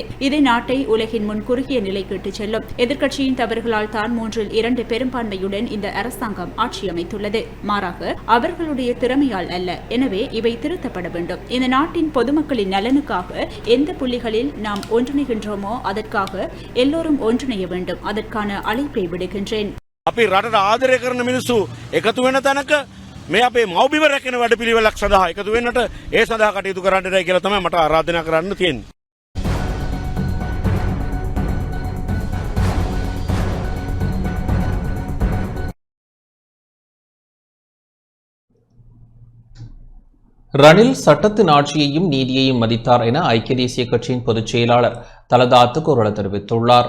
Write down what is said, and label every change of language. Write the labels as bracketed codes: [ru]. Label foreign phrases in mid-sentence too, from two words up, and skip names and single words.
[ta] இது நாட்டை உலகின் முன் குறுகிய நிலைக்கு இட்டுச் செல்லும். எதிர்க்கட்சியின் தவறுகளால் தான் 3/2 பெரும்பான்மையுடன் இந்த அரசாங்கம் ஆட்சி அமைத்துள்ளது, மாறாக அவர்களுடைய திறமையால் அல்ல. எனவே இவை திருத்தப்பட வேண்டும். இந்த நாட்டின் பொதுமக்களின் நலனுக்காக எந்த புள்ளிகளில் நாம் ஒன்றிணைகின்றோமோ அதற்காக எல்லோரும் ஒன்றிணைய வேண்டும். அதற்கான அழைப்பை விடுகின்றேன். [si] අපි රටට ආදරය කරන මිනිස්සු එකතු වෙන තැනක මේ අපේ මව්බිම රැකෙන වැඩපිළිවෙලක් සඳහා එකතු වෙන්නට ඒ සඳහා කටයුතු කරන්නටයි කියලා තමයි මට ආරාධනා කරන්න තියෙන්නේ. [ta] ரணில் சட்டத்தின் ஆட்சியையும் நீதியையும் மதித்தார் என ஐக்கிய தேசிய கட்சியின் பொதுச் செயலாளர் தலதா அத்துக்கோரள தெரிவித்துள்ளார்.